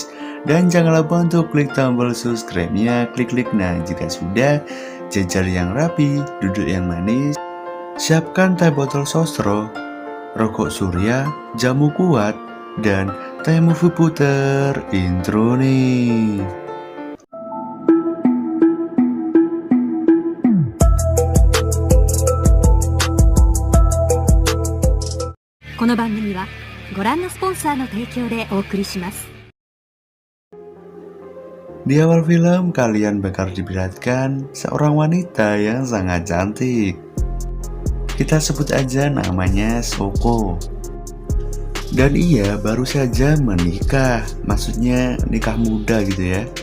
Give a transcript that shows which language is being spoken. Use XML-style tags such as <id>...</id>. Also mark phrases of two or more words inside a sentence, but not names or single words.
<id>Dan jangan lupa untuk klik tombol subscribe-nya, klik nah jika sudah, jajar yang rapi, duduk yang manis. Siapkan teh botol sosro, rokok surya, jamu kuat, dan teh movie puter intro nih.</id> <ja>この番組はご覧のスポンサーの提供でお送りします。</ja> <id>Di awal film, kalian bakal diperlihatkan seorang wanita yang sangat cantik. Kita sebut aja namanya Shoko. Dan ia baru saja menikah, maksudnya nikah muda gitu ya.</id>